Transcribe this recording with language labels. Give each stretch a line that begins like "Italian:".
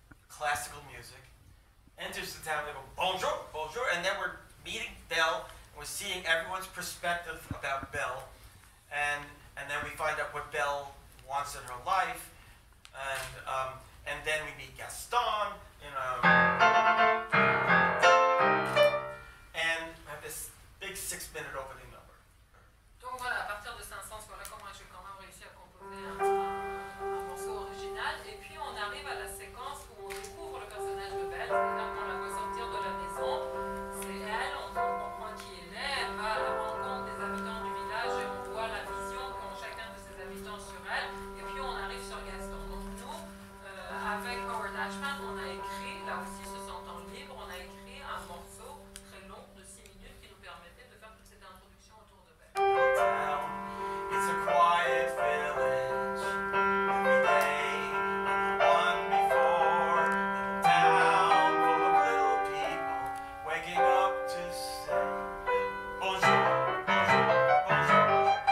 English: classical music, enters the town, they go,
French: bonjour, bonjour,
English: and then we're meeting Belle, and we're seeing everyone's perspective about Belle, and then we find out what Belle wants in her life, and then we meet Gaston, you know, and have this big 6-minute opening number.
French: Donc voilà, à partir de Saint-Saëns, voilà comment j'ai quand même réussi à composer un morceau original. Et puis on arrive à la séquence où on découvre le personnage de Belle, c'est-à-dire qu'on la voit sortir de la maison. C'est elle, on comprend qui elle est, elle va à la rencontre des habitants du village et on voit la vision qu'ont chacun de ces habitants sur elle. Et puis on arrive sur Gaston. Donc nous, avec Howard Ashman, on a écrit, là aussi se sentant libre, on a écrit un morceau très long de 6 minutes qui nous permettait de faire toute cette introduction autour de Belle.
English: It's a quiet village, every day, like the one before, little town full of little people, waking up to say,
French: bonjour, bonjour, bonjour, bonjour.